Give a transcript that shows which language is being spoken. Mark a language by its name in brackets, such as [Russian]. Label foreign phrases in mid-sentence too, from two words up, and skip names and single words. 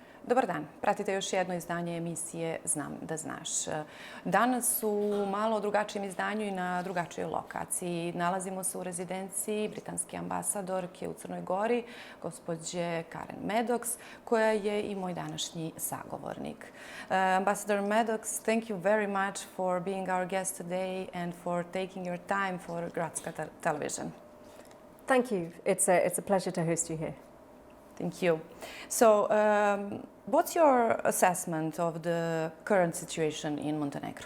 [Serbian] Dobar dan, pratite još jedno izdanje emisije Znam da znaš. Danas u malo drugačijem izdanju i na drugačijoj lokaciji. Nalazimo se u rezidenciji britanske ambasadorke u Crnoj Gori, gospođe Karen Maddocks, koja je i moj današnji sagovornik. [English] Ambassador Maddocks, thank you very much for being our guest today and for taking your time for Gradska television. Thank you. It's a pleasure to host you here. Thank you. So, what's your assessment of the current situation in Montenegro?